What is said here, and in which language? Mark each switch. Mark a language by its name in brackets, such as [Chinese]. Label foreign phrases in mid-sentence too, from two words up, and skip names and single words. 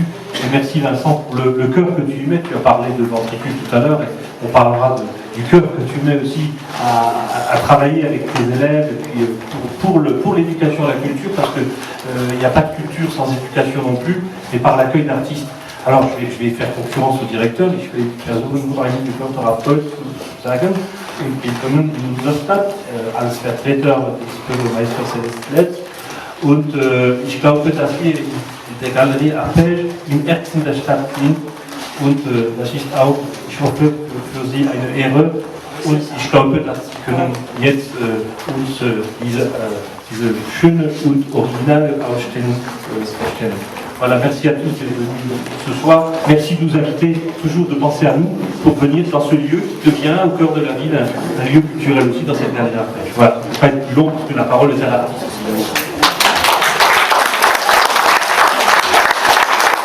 [French] Et merci Vincent pour le cœur que tu y mets. Tu as parlé de ventricule tout à l'heure, et on parlera du cœur que tu mets aussi à travailler avec tes élèves, et puis pour l'éducation à la culture, parce qu'il n'y a pas de culture sans éducation non plus, et par l'accueil d'artistes. Alors, je vais faire concurrence au directeur. [German] Ich will versuchen, nur einige Wörter auf Deutsch zu sagen. Und willkommen in unserer Stadt als Vertreter des Bürgermeisters Celeste Letz. Und ich glaube, dass wir in der Galerie Arpège im Herzen der Stadt sind. Und das ist auch, ich hoffe, für Sie eine Ehre. Und ich glaube, dass Sie können jetzt uns diese schöne und originale Ausstellung vorstellen. [French] Voilà, merci à tous d'être venus ce soir. Merci de nous inviter, toujours de penser à nous, pour venir dans ce lieu qui devient au cœur de la ville un lieu culturel aussi dans cette galerie Arpège. Voilà, je ne vais pas être plus long parce que la parole est à l'artiste.